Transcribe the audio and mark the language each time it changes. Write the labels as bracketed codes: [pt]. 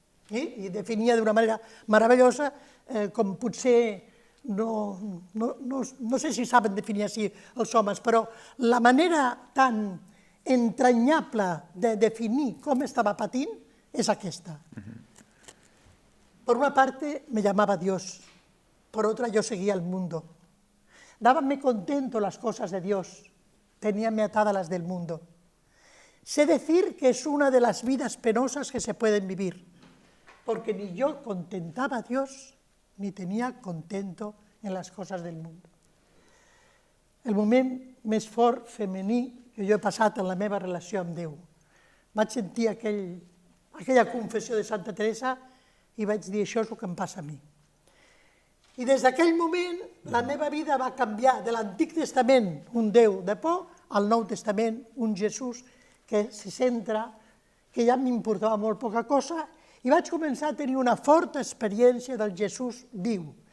[ca] i definia d'una manera meravellosa, com potser, no sé si saben definir així els homes, però la manera tan entranyable de definir com estava patint és aquesta. [es] Por una parte me llamaba Dios, por otra yo seguía el mundo. Dábanme contento las cosas de Dios, teníanme atadas las del mundo. Sé decir que es una de las vidas penosas que se pueden vivir, porque ni yo contentaba a Dios, ni tenía contento en las cosas del mundo. [ca] El moment més fort femení que jo he passat en la meva relació amb Déu. Vaig sentir aquella confessió de Santa Teresa i vaig dir, això és el que em passa a mi. I des d'aquell moment la meva vida va canviar de l'Antic Testament, un Déu de por, al Nou Testament, un Jesús que se centra, que ja m'importava molt poca cosa, i vaig començar a tenir una forta experiència del Jesús viu.